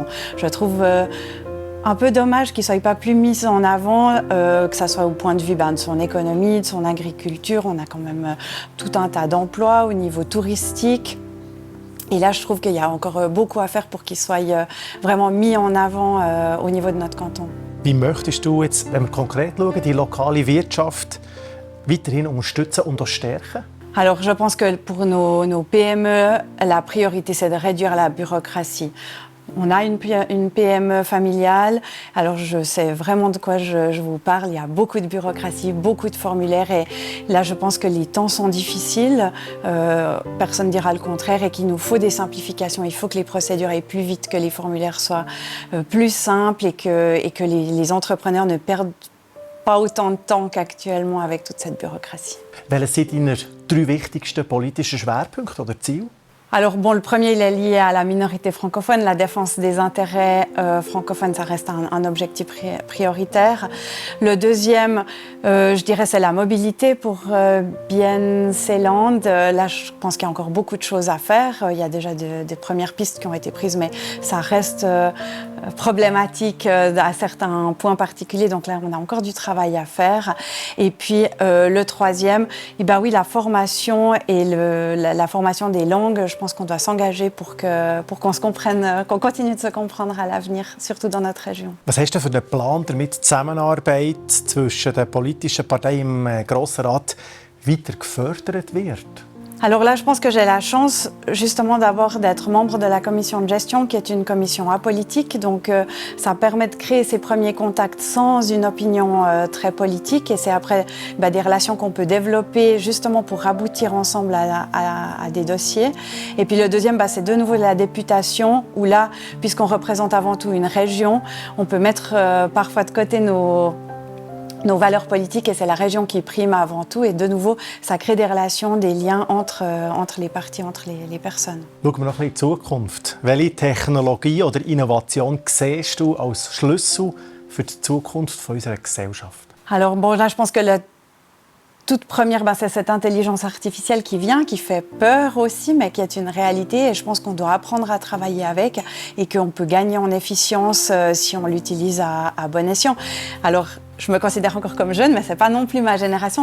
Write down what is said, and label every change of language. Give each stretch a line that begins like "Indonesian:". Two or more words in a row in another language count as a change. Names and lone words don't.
French: Je trouve un peu dommage qu'il ne soit pas plus mis en avant, que ce soit au point de vue de son économie, de son agriculture. On a quand même tout un tas d'emplois au niveau touristique. Et là, je trouve qu'il y a encore beaucoup à faire pour qu'il soit vraiment mis en avant au niveau de notre canton.
German: Wie möchtest du jetzt, wenn wir konkret schauen, die lokale Wirtschaft weiterhin unterstützen und auch stärken?
French: Alors, je pense que pour nos PME, la priorité, c'est de réduire la bureaucratie. On a une PME familiale, alors je sais vraiment de quoi je vous parle. Il y a beaucoup de bureaucratie, beaucoup de formulaires et là je pense que les temps sont difficiles, personne ne dira le contraire et qu'il nous faut des simplifications. Il faut que les procédures aillent plus vite, que les formulaires soient plus simples et que les entrepreneurs ne perdent pas autant de temps qu'actuellement avec toute cette bureaucratie.
German: Welches sind deine 3 wichtigsten politischen Schwerpunkte oder Ziele?
French: Alors le premier, il est lié à la minorité francophone. La défense des intérêts francophones, ça reste un objectif prioritaire. Le deuxième, je dirais, c'est la mobilité pour Bienne-Seeland. Là, je pense qu'il y a encore beaucoup de choses à faire. Il y a déjà des premières pistes qui ont été prises, mais ça reste problématique à certains points particuliers. Donc là, on a encore du travail à faire. Et puis, le troisième, la formation et la formation des langues. Je pense qu'on doit s'engager pour qu'on se comprenne, qu'on continue de se comprendre à l'avenir, surtout dans notre région.
German: Was hast du für einen Plan, damit die Zusammenarbeit zwischen den politischen Parteien im Grossen Rat weiter gefördert wird?
French: Alors là, je pense que j'ai la chance justement d'abord d'être membre de la commission de gestion qui est une commission apolitique. Donc ça permet de créer ces premiers contacts sans une opinion très politique et c'est après des relations qu'on peut développer justement pour aboutir ensemble à des dossiers. Et puis le deuxième, c'est de nouveau la députation où là, puisqu'on représente avant tout une région, on peut mettre parfois de côté nos valeurs politiques et c'est la région qui prime avant tout et de nouveau, ça crée des relations, des liens entre les partis, entre les personnes.
German: Schauen wir noch ein bisschen in die Zukunft. Welche Technologie oder Innovation siehst du als Schlüssel für die Zukunft unserer Gesellschaft?
French: Alors là, je pense que toute première, c'est cette intelligence artificielle qui vient, qui fait peur aussi, mais qui est une réalité. Et je pense qu'on doit apprendre à travailler avec et qu'on peut gagner en efficience si on l'utilise à bon escient. Alors, je me considère encore comme jeune, mais ce n'est pas non plus ma génération.